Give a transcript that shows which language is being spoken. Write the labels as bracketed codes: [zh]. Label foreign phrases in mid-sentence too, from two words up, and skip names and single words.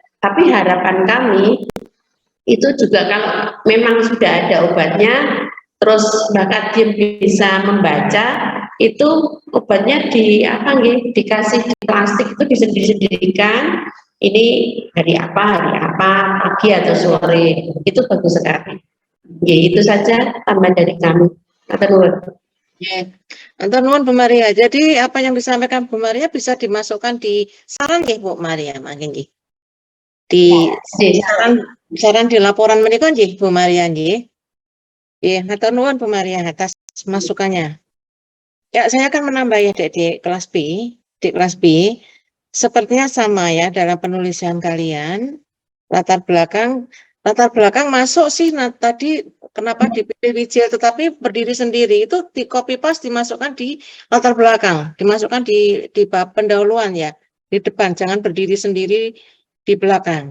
[id] Tapi harapan kami itu juga kalau memang sudah ada obatnya, terus bakat dia bisa membaca, itu obatnya dikasih di plastik itu disendiri-sendirikan. Ini hari apa, pagi atau sore, itu bagus sekali. Ya, itu saja tambahan dari kami. [jv] Matur nuwun. [id] Ya, Anton nuwun Bu Maria. Jadi apa yang disampaikan Bu Maria bisa dimasukkan di saran nggih Bu Maria, [jv] mangke nggih. [id] Di saran di laporan [jv] menika nggih [id] Bu Maria nggih. [jv] Nggih, matur nuwun Bu Maria [id] atas masukannya. Ya, saya akan menambah ya Dek, di kelas B. Di kelas B, sepertinya sama ya dalam penulisan kalian. Latar belakang masuk sih. Nah, tadi kenapa dipilih Wijel tetapi berdiri sendiri itu di [en] copy paste [id] dimasukkan di latar belakang, dimasukkan di bab pendahuluan ya, di depan, jangan berdiri sendiri di belakang.